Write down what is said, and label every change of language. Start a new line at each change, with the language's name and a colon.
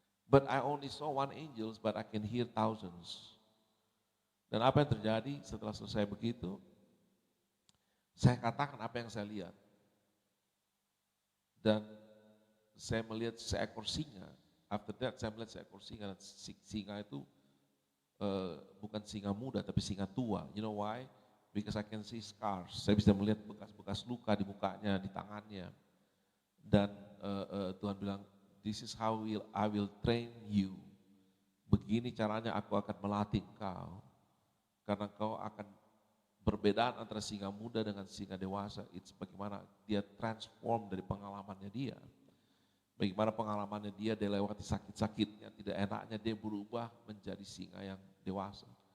English: But I only saw one angels, but I can hear thousands.
Indonesian: Dan apa yang terjadi setelah selesai begitu, saya katakan apa yang saya lihat. Dan saya melihat seekor singa.
English: After that
Indonesian: saya melihat seekor singa, dan singa itu bukan singa muda tapi singa tua.
English: You know why? Because I can see scars.
Indonesian: Saya bisa melihat bekas-bekas luka di mukanya, di tangannya. Dan Tuhan bilang,
English: this is how I will train you.
Indonesian: Begini caranya aku akan melatih engkau. Karena kau akan perbedaan antara singa muda dengan singa dewasa.
English: It's
Indonesian: bagaimana dia
English: transform
Indonesian: dari pengalamannya dia. Bagaimana pengalamannya dia lewati sakit-sakitnya, tidak enaknya dia berubah menjadi singa yang dewasa.